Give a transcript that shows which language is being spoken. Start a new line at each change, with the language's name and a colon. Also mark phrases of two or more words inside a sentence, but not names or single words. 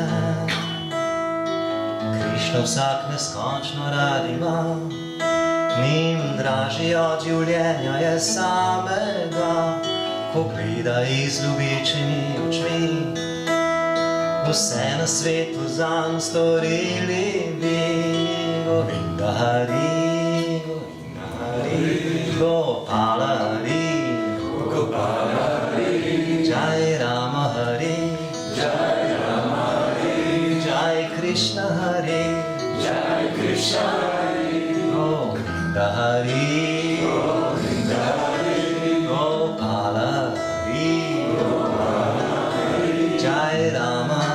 Slovenian: Krišno vsak neskončno rad ima, njim dražji od življenja je samega, ko gleda iz ljubičimi očmi. Vse na svetu zanj storili bi.
Sanskrit: गोविन्द हरि, गोविन्द हरि, गोपाल हरि, गोपाल हरि, जय राम हरि, जय राम हरि, जय कृष्ण हरि, जय कृष्ण हरि, गोविन्द हरि, गोविन्द हरि, गोपाल हरि, गोपाल हरि, जय राम